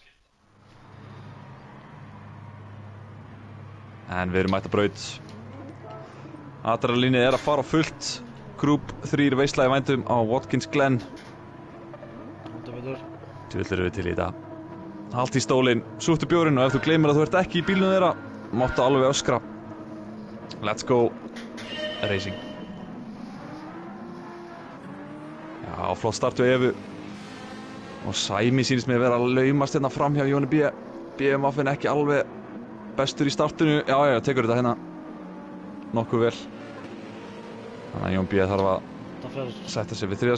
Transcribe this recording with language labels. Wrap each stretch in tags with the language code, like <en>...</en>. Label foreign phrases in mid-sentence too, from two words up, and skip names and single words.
<is>En við erum mætt að braut. Adrenalínið er að fara á fullt. Grúp 3 veisla í vændum á Watkins Glen. Heldur betur. Djöfull erum við til í þetta. Halt í stólinn, súttu bjórinn og ef þú gleymir að þú ert ekki í bílnum þeirra, máttu alveg öskra.</is> <en>Let's go racing.</en> <is>Já, flott start við Evu. Og Sæmi sýnist mér að vera að laumast hérna fram hjá Jóni B. BMF-in ekki alveg bestur í startinu. Já, tekur þetta hérna nokkuð vel. Þannig að Jón B þarf að setja sig við 3.</is>